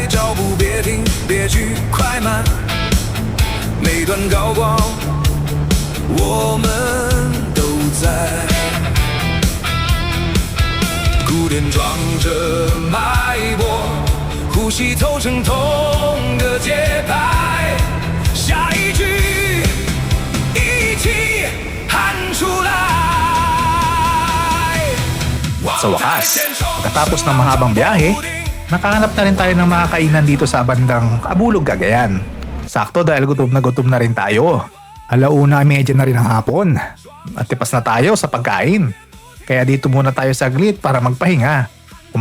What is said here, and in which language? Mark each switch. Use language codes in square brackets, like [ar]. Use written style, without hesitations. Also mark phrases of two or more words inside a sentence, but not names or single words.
[zh] 脚步别停，别去快慢，每段高光，我们都在。鼓点装着脉搏，呼吸透成同个节拍。下一句一起喊出来。 [tl] Sa wakas, pagkatapos ng mahabang biyahe, nakahanap na rin tayo ng mga kainan dito sa bandang Abulog, Cagayan. Sakto dahil gutom na rin tayo. Alauna, medya na rin ang hapon. At tipas na tayo sa pagkain. Kaya dito muna tayo saglit para magpahinga.